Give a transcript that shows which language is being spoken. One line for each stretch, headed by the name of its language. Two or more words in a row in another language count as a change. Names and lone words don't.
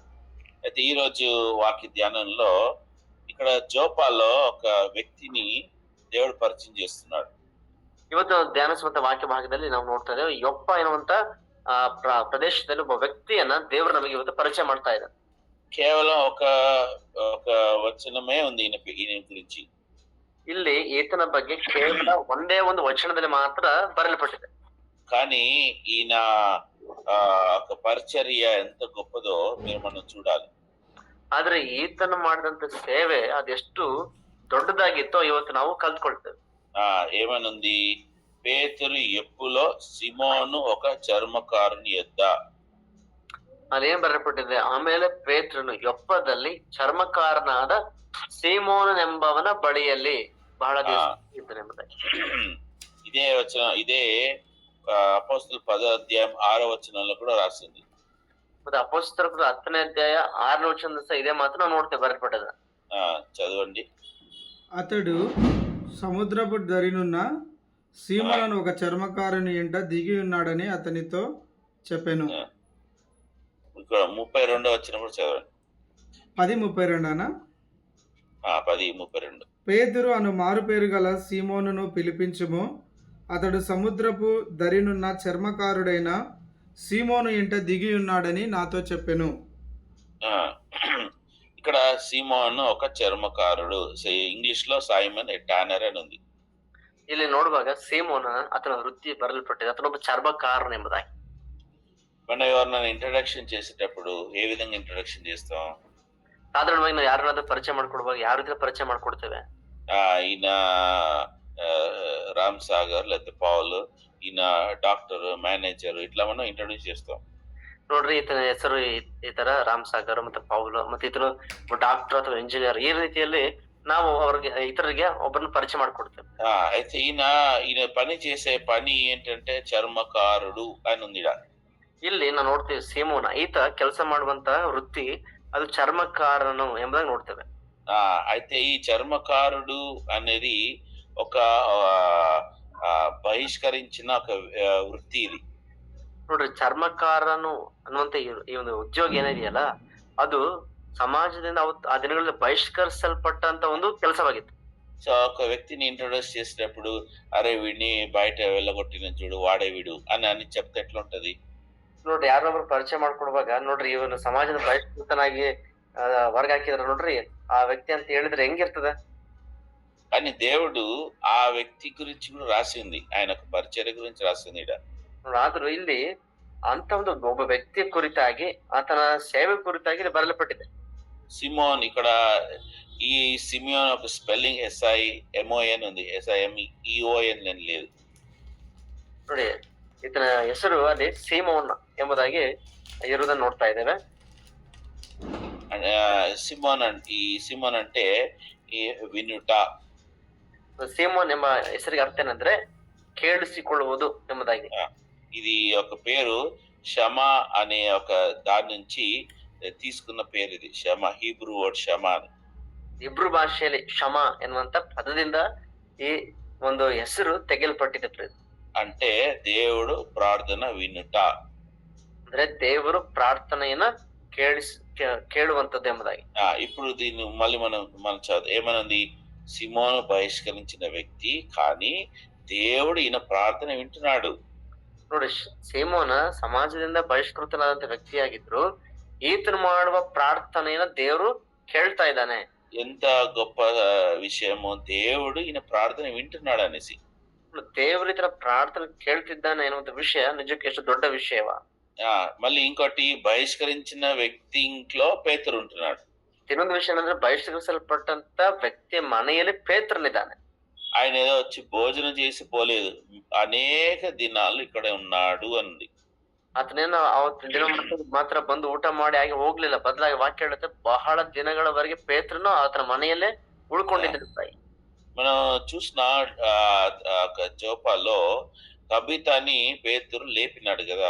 Telugu: అయితే ఈ రోజు వాక్య ధ్యానంలో ఇక్కడ జోపాలో ఒక వ్యక్తిని దేవుడు పరిచయం చేస్తున్నాడు.
Kannada: ಇವತ್ತು ಧ್ಯಾನಿಸುವಂತ ವಾಕ್ಯ ಭಾಗದಲ್ಲಿ ನಾವು ನೋಡ್ತಾ ಇದ್ದೇವೆ, ಯೊಪ್ಪ ಎನ್ನುವಂತ ಪ್ರದೇಶದಲ್ಲಿ ಒಬ್ಬ ವ್ಯಕ್ತಿಯನ್ನ ದೇವರು ನಮಗೆ ಇವತ್ತು ಪರಿಚಯ ಮಾಡ್ತಾ ಇದ್ದಾರೆ.
Telugu: కేవలం ఒక వచనమే ఉంది ఈయన గురించి.
Kannada: ಇಲ್ಲಿ ಈತನ ಬಗ್ಗೆ ಕೇವಲ ಒಂದೇ ಒಂದು ವಚನದಲ್ಲಿ ಮಾತ್ರ ಬರೆಯಲ್ಪಟ್ಟಿದೆ.
Telugu: కానీ ఈయన ఒక పరిచర్య ఎంత గొప్పదో మనం చూడాలి.
Kannada: ಆದ್ರೆ ಈತನ ಮಾಡಿದಂತ ಸೇವೆ ಅದೆಷ್ಟು ದೊಡ್ಡದಾಗಿತ್ತೋ ಇವತ್ತು ನಾವು ಕಲ್ತ್ಕೊಳ್ತೇವೆ.
Telugu: ఏమనుంది, పేతురు ఎప్పులో సిమోను ఒక చర్మకారుని యొద్ద.
Kannada: ಅದೇನ್ ಬರೆಯಲ್ಪಟ್ಟಿದೆ, ಆಮೇಲೆ ಪೇತ್ರನು ಯೊಪ್ಪದಲ್ಲಿ ಚರ್ಮಕಾರನಾದ ಸೀಮೋನನೆಂಬವನ ಬಳಿಯಲ್ಲಿ ಬಹಳ ದಿವಸ ಇದ್ದನೆಂಬುದಾಗಿ.
Telugu: ఇదే వచనం, ఇదే అపోస్తలుల 10వ అధ్యాయం 6వ వచనంలో కూడా రాసింది.
Kannada: ಮತ್ತೆ ಅಪೊಸ್ತಲರ 10ನೇ ಅಧ್ಯಾಯ 6ನೇ ವಚನದ ಸಹ ಇದೇ ಮಾತು ನಾವು ನೋಡ್ತೇವೆ ಬರೆಯಲ್ಪಟ್ಟದ.
Telugu: చదవండి. అతడు సముద్రపు దరినున్న సీమోను ఒక చర్మకారుని ఇంట దిగి ఉన్నాడని అతనితో చెప్పాను. 32వ వచనం కూడా చదవండి. 10:32 అనా? 10:32. పేతురు అను మారు పేరు గల సీమోనును పిలిపించుము, అతడు సముద్రపు దరినున్న చర్మకారుడైన సీమోను ఇంట దిగి ఉన్నాడని నాతో చెప్పెను. ఇక్కడ సిమోన్ ఒక చర్మకారుడు. ఇంగ్లీష్ లో
English: Simon a tanner
Telugu: అని ఉంది.
Kannada: ಇಲ್ಲಿ ನೋಡುವಾಗ ಸೀಮೋನ ಆತನ ವೃತ್ತಿ ಬರಲ್ಪಟ್ಟಿದೆ, ಆತನೊಬ್ಬ ಚರ್ಮಕಾರನು ಎಂಬುದಾಗಿ.
Telugu: మనం ఎవరినైనా ఇంట్రడక్షన్ చేసేటప్పుడు ఏ విధంగా ఇంట్రడక్షన్ చేస్తాం?
Kannada: ಸಾಧಾರಣವಾಗಿ ನಾವು ಯಾರನ್ನಾದ್ರೂ ಪರಿಚಯ ಮಾಡ್ಕೊಡುವಾಗ ಯಾವ ರೀತಿ ಪರಿಚಯ ಮಾಡ್ಕೊಡ್ತೇವೆ?
Telugu: ఈయన రామ్ సాగర్ లేకపోతే పాల్, ఈయన డాక్టర్, మేనేజర్, ఇట్లా మనం ఇంట్రడ్యూస్ చేస్తాం.
Kannada: ನೋಡ್ರಿ ಈತನ ಹೆಸರು ಈ ತರ ರಾಮ್ ಸಾಗರ್ ಮತ್ತೆ ಪೌಲ್ ಮತ್ತೆ ಈತನು ಡಾಕ್ಟರ್ ಅಥವಾ ಇಂಜಿನಿಯರ್, ಈ ರೀತಿಯಲ್ಲಿ ನಾವು ಅವ್ರಿಗೆ ಇತರರಿಗೆ ಒಬ್ಬರನ್ನ ಪರಿಚಯ ಮಾಡ್ಕೊಡ್ತೇವೆ.
Telugu: అయితే ఈయన పని చేసే పని ఏంటంటే చర్మకారుడు అని ఉంది ఈడ.
Kannada: ಇಲ್ಲಿ ನಾವು ನೋಡ್ತೇವೆ ಸೀಮೋನ ಈತ ಕೆಲಸ ಮಾಡುವಂತ ವೃತ್ತಿ ಅದು ಚರ್ಮಕಾರನು ಎಂಬುದಾಗಿ ನೋಡ್ತೇವೆ.
Telugu: అయితే ఈ చర్మకారుడు అనేది ఒక బహిష్కరించిన ఒక వృత్తి ఇది.
Kannada: ನೋಡ್ರಿ ಚರ್ಮಕಾರನು ಅನ್ನುವಂತ ಈ ಒಂದು ಉದ್ಯೋಗ ಏನಿದೆಯಲ್ಲ, ಅದು ಸಮಾಜದಿಂದ ಆ ದಿನಗಳಲ್ಲಿ ಬಹಿಷ್ಕರಿಸಲ್ಪಟ್ಟಂತ ಒಂದು ಕೆಲಸವಾಗಿತ್ತು.
Telugu: సో ఒక వ్యక్తిని ఇంట్రొడ్యూస్ చేసేటప్పుడు అరే వీడిని బయట వెళ్ళగొట్టిన చూడు వాడే వీడు అని చెప్తే ఎట్లుంటది?
Kannada: ನೋಡ್ರಿ ಯಾರೊಬ್ರು ಪರಿಚಯ ಮಾಡ್ಕೊಡುವಾಗ ನೋಡ್ರಿ ಇವನು ಸಮಾಜದ ಬಹಿಷ್ಕೃತನಾಗಿ ಹೊರಗೆ ಹಾಕಿದ್ರ ನೋಡ್ರಿ ಆ ವ್ಯಕ್ತಿ ಅಂತ ಹೇಳಿದ್ರೆ ಹೆಂಗಿರ್ತದ?
Telugu: కానీ దేవుడు ఆ వ్యక్తి గురించి కూడా రాసింది, ఆయన పరిచర్య గురించి రాసింది ఈడ.
Kannada: ಆದ್ರೂ ಇಲ್ಲಿ ಅಂತ ಒಂದು ಒಬ್ಬ ವ್ಯಕ್ತಿ ಕುರಿತಾಗಿ ಆತನ ಸೇವೆ ಕುರಿತಾಗಿ ಇಲ್ಲಿ ಬರಲ್ಪಟ್ಟಿದೆ.
Telugu: సిమోన్ ఇక్కడ ఈ సిమియోన్ ఒక స్పెల్లింగ్ SIMON ఉంది, SIMEON అని లేదు.
Kannada: ನೋಡಿ ಈತನ ಹೆಸರು ಅಲ್ಲಿ ಸೀಮೋನ್ ಎಂಬುದಾಗಿ ಇರುವುದನ್ನು ನೋಡ್ತಾ ಇದ್ದೇವೆ.
Telugu: సిమోన్ అంటే ఈ వినుట.
Kannada: సీమోన్ ಎಂಬ ಹೆಸರಿಗೆ ಅರ್ಥ ಏನಂದ್ರೆ ಕೇಳಿಸಿಕೊಳ್ಳುವುದು ಎಂಬುದಾಗಿ.
Telugu: ఇది ఒక పేరు షమా అనే ఒక దాని నుంచి తీసుకున్న పేరు ఇది. షమా,
English: Hebrew word
Telugu: షమా అని.
Kannada: ಇಬ್ರು ಭಾಷೆಯಲ್ಲಿ ಕ್ಷಮ ಎನ್ನುವಂತ ಪದದಿಂದ ಈ ಒಂದು ಹೆಸರು ತೆಗೆಯಲ್ಪಟ್ಟಿದೆ.
Telugu: అంటే దేవుడు ప్రార్థన వినుట,
Kannada: ಅಂದ್ರೆ ದೇವರು ಪ್ರಾರ್ಥನೆಯನ್ನ ಕೇಳುವಂತದ್ದು ಎಂಬುದಾಗಿ.
Telugu: ఇప్పుడు దీన్ని మళ్ళీ మనం చదువు ఏమనుంది? సిమోను బహిష్కరించిన వ్యక్తి, కానీ దేవుడు ఈయన ప్రార్థన వింటున్నాడు.
Kannada: ನೋಡಿ, ಸೀಮೋನ ಸಮಾಜದಿಂದ ಬಹಿಷ್ಕೃತನಾದಂತ ವ್ಯಕ್ತಿಯಾಗಿದ್ರು, ಈತನು ಮಾಡುವ ಪ್ರಾರ್ಥನೆಯನ್ನ ದೇವರು ಕೇಳ್ತಾ ಇದ್ದಾನೆ.
Telugu: ఎంత గొప్ప విషయమో, దేవుడు ఈయన ప్రార్థన వింటున్నాడు అనేసి. దేవుడు ఇతర ప్రార్థన
Kannada: ಕೇಳ್ತಿದ್ದಾನೆ ಎನ್ನುವಂತ ವಿಷಯ ನಿಜಕ್ಕೆ ಎಷ್ಟು ದೊಡ್ಡ ವಿಷಯವಾ.
Telugu: మళ్ళీ ఇంకోటి, బహిష్కరించిన వ్యక్తి ఇంట్లో పేతురు ఉంటున్నాడు.
Kannada: ಇನ್ನೊಂದು ವಿಷಯ ಏನಂದ್ರೆ ಬಹಿಷ್ಕರಿಸಲ್ಪಟ್ಟಂತ ವ್ಯಕ್ತಿಯ ಮನೆಯಲ್ಲಿ ಪೇತ್ರನಿದ್ದಾನೆ.
Telugu: ఆయన ఏదో వచ్చి భోజనం చేసి పోలేదు, అనేక దినాలు ఇక్కడే ఉన్నాడు అంది.
Kannada: ಆತನೇನು ಅವತ್ತು ದಿನ ಮಾತ್ರ ಬಂದು ಊಟ ಮಾಡಿ ಆಗಿ ಹೋಗ್ಲಿಲ್ಲ, ಬದಲಾಗಿ ವಾಕ್ಯ ಹೇಳುತ್ತೆ ಬಹಳ ದಿನಗಳವರೆಗೆ ಪೇತ್ರನು ಆತನ ಮನೆಯಲ್ಲೇ ಉಳ್ಕೊಂಡಿದ್ದ.
Telugu: మనం చూసిన జోపాలో తబితాని పేతురు లేపినాడు కదా.